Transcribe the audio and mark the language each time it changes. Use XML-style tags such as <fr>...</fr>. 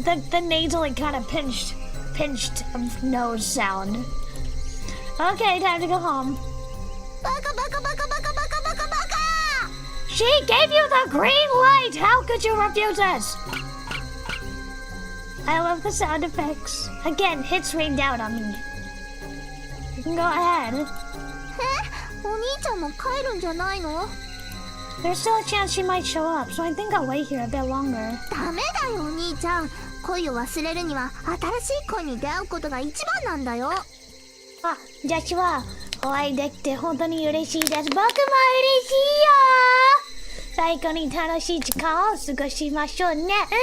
<en>The nasally kind of pinched nose sound. Okay, time to go home.</en> <ja>バカバカバカバカバカバカバカ。</ja> <en>She gave you the green light. How could you refuse us? I love the sound effects. Again, hits rain down on me. You can go ahead.</en> <ja>お兄ちゃんも帰るんじゃないの？</ja> <en>There's still a chance she might show up, so I think I'll wait here a bit longer.</en> <ja>ダメだよお兄ちゃん。恋を忘れるには新しい恋に出会うことが一番なんだよ。あ、ジャッジはお会いできて本当に嬉しいです。僕も嬉しいよ。最高に楽しい時間を過ごしましょうね。</ja>